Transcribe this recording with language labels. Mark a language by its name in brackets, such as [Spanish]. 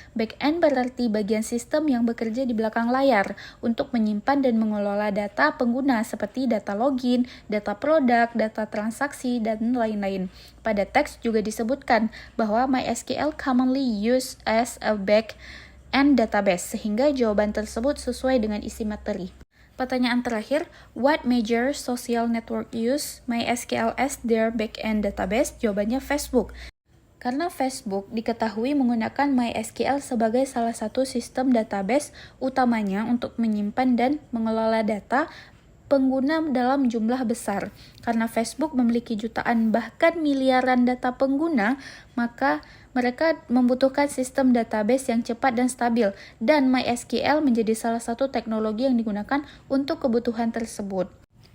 [Indonesian] Backend berarti bagian sistem yang bekerja di belakang layar untuk menyimpan dan mengelola data pengguna seperti data login, data produk, data transaksi, dan lain-lain. Pada teks juga disebutkan bahwa [English] MySQL commonly used as a backend database, [Indonesian] sehingga jawaban tersebut sesuai dengan isi materi. Pertanyaan terakhir, [English] what major social network use MySQL as their backend database? [Indonesian] Jawabannya Facebook. Karena Facebook diketahui menggunakan MySQL sebagai salah satu sistem database utamanya untuk menyimpan dan mengelola data pengguna dalam jumlah besar. Karena Facebook memiliki jutaan bahkan miliaran data pengguna, maka mereka membutuhkan sistem database yang cepat dan stabil, dan MySQL menjadi salah satu teknologi yang digunakan untuk kebutuhan tersebut.